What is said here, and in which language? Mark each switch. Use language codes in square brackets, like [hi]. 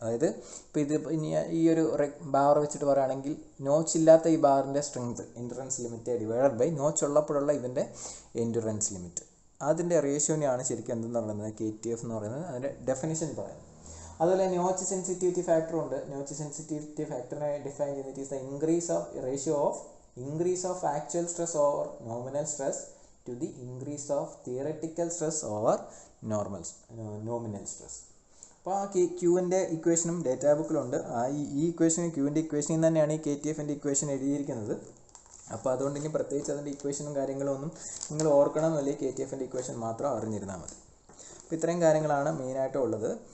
[ml] അതായത് ഇപ്പോൾ ഇത് ഇനി ഈ ഒരു ബാർ വെച്ചിട്ട് പറയുകയാണെങ്കിൽ നോച്ച് ഇല്ലാത്ത ഈ ബാറിൻ്റെ strength endurance limit divided by notch ഉള്ളപ്പോഴുള്ള ഇതിൻ്റെ എൻഡുറൻസ് ലിമിറ്റ്, അതിൻ്റെ റേഷ്യോനെയാണ് ശരിക്കും എന്തെന്ന് പറയുന്നത് KTF എന്ന് പറയുന്നത്. അതിൻ്റെ ഡെഫിനിഷൻ പറയുന്നത്. അതുപോലെ നോച്ച് സെൻസിറ്റിവിറ്റി ഫാക്ടർ ഉണ്ട്. നോച്ച് സെൻസിറ്റിവിറ്റി ഫാക്ടറിനെ ഡിഫൈൻ ചെയ്യുന്നത് [en] Is the ratio of increase of actual stress over nominal stress to the increase of theoretical stress over nominal stress. [ml] അപ്പോൾ ആ Qൻ്റെ ഇക്വേഷനും ഡേറ്റാ ബുക്കിലുണ്ട്. ഈ ഇക്വേഷനും Qൻ്റെ ഇക്വേഷനിൽ തന്നെയാണ് ഈ KTFൻ്റെ ഇക്വേഷൻ എഴുതിയിരിക്കുന്നത്. അപ്പോൾ അതുകൊണ്ട് ഇനി പ്രത്യേകിച്ച് അതിൻ്റെ ഇക്വേഷനും കാര്യങ്ങളും ഒന്നും നിങ്ങൾ ഓർക്കണമെന്നില്ല. KTFൻ്റെ ഇക്വേഷൻ മാത്രം അറിഞ്ഞിരുന്നാൽ മതി. അപ്പോൾ ഇത്രയും കാര്യങ്ങളാണ് മെയിനായിട്ട് ഉള്ളത്.